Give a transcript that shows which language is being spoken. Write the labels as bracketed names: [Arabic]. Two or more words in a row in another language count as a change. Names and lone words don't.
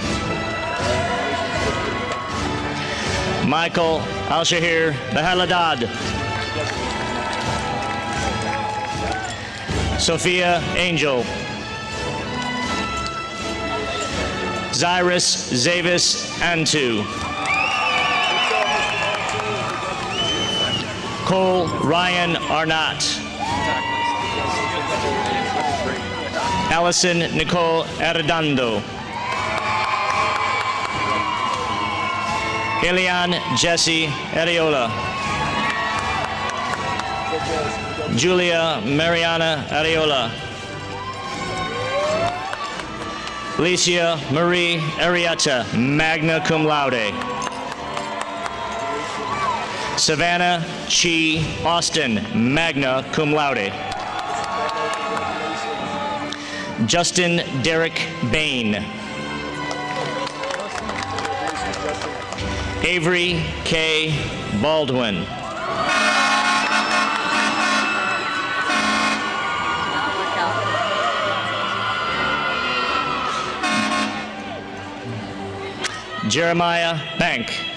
[English] Michael Al-Shahir Bahaladad. Sophia Angel. Zyrus Zavis Antu. Cole Ryan Arnott. Allison Nicole Arredondo. Elian Jesse Areola. Julia Mariana Areola. Alicia Marie Arietta, magna cum laude. Savannah Chi Austin, magna cum laude. Justin Derek Bain. Avery K. Baldwin. Jeremiah Bank.